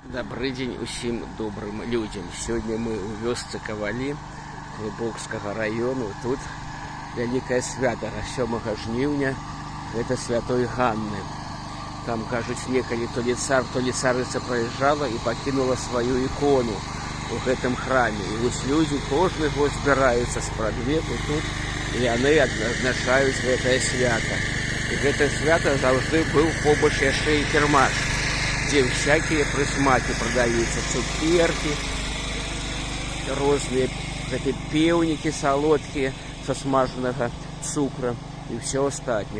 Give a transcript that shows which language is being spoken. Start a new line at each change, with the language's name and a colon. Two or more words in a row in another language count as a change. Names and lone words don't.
Belarusian: Добрый дзень усім добрым людзям. Сёння мы ў вёсцы Кавалі Глыбокскага району. Тут вялікае свята 7 жніўня. Гэта святой Ганны. Там, кажуць, некалі
Russian: то ли
Belarusian: цар,
Russian: то ли
Belarusian: царыца праязджала і пакінула сваю ікону у гэтым храме. І вось людзі кожны год збіраюцца спрадвеку тут, і яны адзначаюць гэтае свята. І гэта свята заўжды быў побач яшчэ і кірмаш,
Russian: где всякие присмаки продаются, цукерки, разные певники солодкие со смаженного цукра и все остальное.